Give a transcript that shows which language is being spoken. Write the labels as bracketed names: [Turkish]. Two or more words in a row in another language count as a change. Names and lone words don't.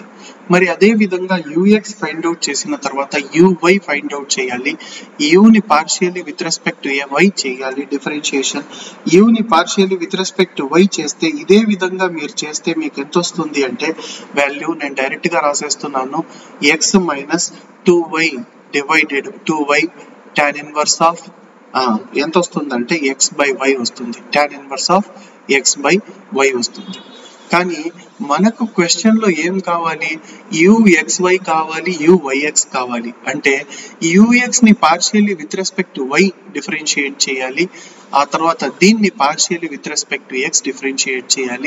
[Telugu] మరి అదే విధంగా యూఎక్స్ [English] find out [Telugu] చేసిన తర్వాత యూవై [English] find out [Telugu] చేయాలి. యూని [English] partially with respect to y [Telugu] చేయాలి డిఫరెన్షియేషన్. యూని [English] partially with respect to y [Telugu] చేస్తే ఇదే విధంగా మీరు చేస్తే మీకు ఎంత వస్తుంది అంటే వాల్యూ నేను డైరెక్ట్ గా రాసేస్తున్నాను, [English] x minus 2y divided 2y tan inverse of [Telugu] ఎంత వస్తుంది అంటే [English] x by y [Telugu] వస్తుంది, [English] tan inverse of x by y [Telugu] వస్తుంది. కానీ మనకు క్వశ్చన్ లో ఏం కావాలి, యూఎక్స్వై కావాలి, యూవైఎక్స్ కావాలి. అంటే యూఎక్స్ ని [English] partially with respect to y differentiate [Telugu] చేయాలి, ఆ తర్వాత దీన్ని [English] partially with respect to x differentiate [Telugu] చేయాలి.